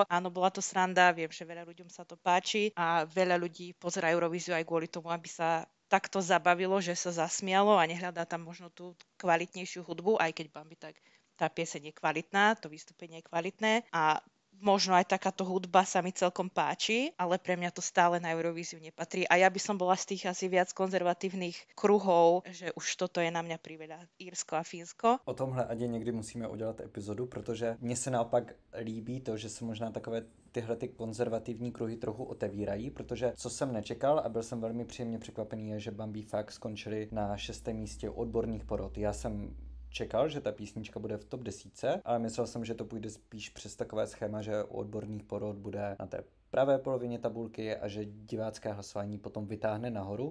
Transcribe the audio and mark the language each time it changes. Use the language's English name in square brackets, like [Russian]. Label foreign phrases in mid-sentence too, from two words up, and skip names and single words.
[Slovak] Áno, bola to sranda, viem, že veľa ľuďom sa to páči a veľa ľudí pozerá Eurovíziu aj kvôli tomu, aby sa takto zabavilo, že sa zasmialo a nehľadá tam možno tú kvalitnejšiu hudbu, aj keď Bambitak tá pieseň je kvalitná, to vystúpenie je kvalitné a možno aj takáto hudba sa mi celkom páči, ale pre mňa to stále na Eurovíziu nepatrí. A ja by som bola z tých asi viac konzervatívnych kruhov, že už toto je na mňa priveľa, Írsko a Fínsko. [Czech] O tomhle Adě někdy musíme udělat epizodu, protože mně se naopak líbí to, že se možná takové tyhle ty konzervativní kruhy trochu otevírají, protože co jsem nečekal a byl jsem velmi příjemně překvapený, je, že Bambi fakt skončili na 6. místě odborných porod. Já jsem čekal, že ta písnička bude v top 10, ale myslel jsem, že to půjde spíš přes takové schéma, že u odborných porod bude na té pravé polovině tabulky a že divácké hlasování potom vytáhne nahoru.